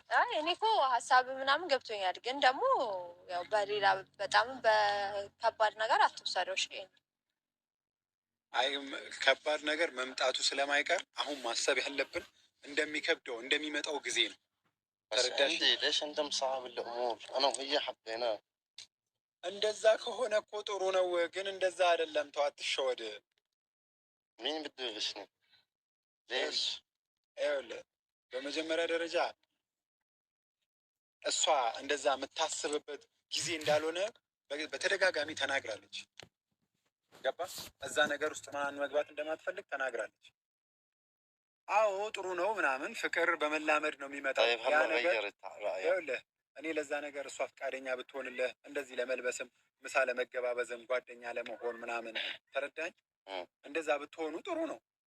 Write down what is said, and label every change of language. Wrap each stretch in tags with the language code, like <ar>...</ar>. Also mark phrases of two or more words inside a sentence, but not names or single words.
<am>አይ እኔ እኮ ሀሳብ ምናምን ገብቶኛል፣ ግን ደግሞ ያው በሌላ በጣም በከባድ ነገር አትወሰደው። እሺ አይ ከባድ ነገር መምጣቱ ስለማይቀር አሁን ማሰብ ያለብን እንደሚከብደው እንደሚመጣው ጊዜ ነው። ተረዳሽ?</am> <ar>ليش انت مصعب الامور انا وهي حبينا</ar> <am>እንደዛ ከሆነ እኮ ጥሩ ነው፣ ግን እንደዛ አይደለም። ተው አትሸወድ።</am> <ar>مين بده يغشني ليش?</ar> <am>ይኸውልህ በመጀመሪያ ደረጃ እሷ እንደዛ የምታስብበት ጊዜ እንዳልሆነ በተደጋጋሚ ተናግራለች። ገባ? እዛ ነገር ውስጥ ማን መግባት እንደማትፈልግ ተናግራለች። አዎ ጥሩ ነው ምናምን ፍቅር በመላመድ ነው የሚመጣው። ያ ነገር ይኸውልህ እኔ ለዛ ነገር እሷ ፈቃደኛ ብትሆንልህ እንደዚህ ለመልበስም ምሳ ለመገባበዝም ጓደኛ ለመሆን ምናምን ተረዳኝ። እንደዛ ብትሆኑ ጥሩ ነው።</am>